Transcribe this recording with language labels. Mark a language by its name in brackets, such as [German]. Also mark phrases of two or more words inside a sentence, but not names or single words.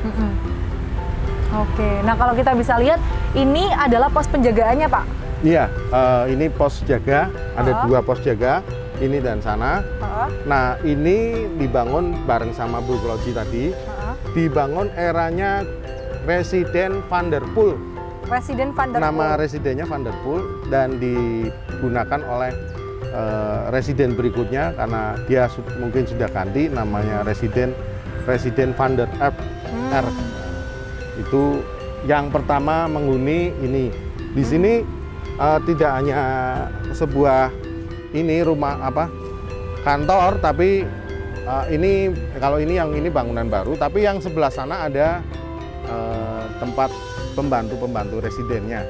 [Indonesian] Oke, nah kalau kita bisa lihat ini adalah pos penjagaannya, Pak? Iya, ini pos jaga, ada 2 pos jaga, ini dan sana. Nah, ini dibangun bareng sama Bu Kloji tadi. Dibangun eranya Residen Van der Poel. Residen Van der Poel. Nama residennya Van der Poel dan digunakan oleh residen berikutnya karena dia mungkin sudah ganti namanya Residen Van der R. Itu yang pertama menghuni ini. Di sini tidak hanya sebuah rumah kantor, tapi kalau ini bangunan baru, tapi yang sebelah sana ada tempat pembantu residennya.